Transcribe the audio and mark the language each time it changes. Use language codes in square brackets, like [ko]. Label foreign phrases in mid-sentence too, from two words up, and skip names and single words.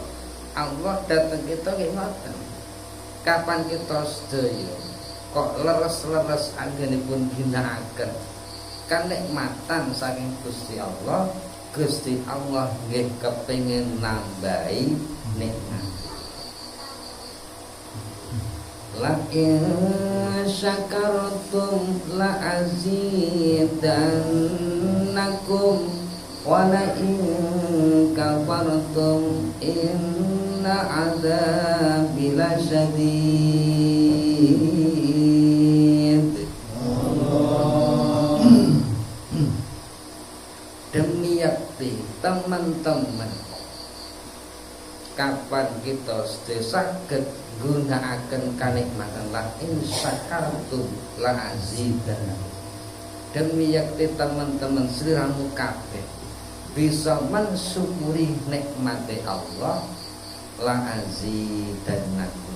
[jv] Allah dhateng kita nggih ngoten. Kapan kita sedaya kok leres-leres anggenipun ginakaken kanikmatan saking Gusti Allah nggih kepengin nambahi nikmat. [ar] لئن شكرتم لأزيدنكم ولئن كفرتم إن عذابي لشديد. [jv] Demi yakti teman-teman, kapan kita saged gunakaken kanikmatan [ar] لئن شكرتم لأزيدنكم. [jv] Demi yakti teman-teman sliramu kabeh bisa mensyukuri nikmate Allah la azidannakum.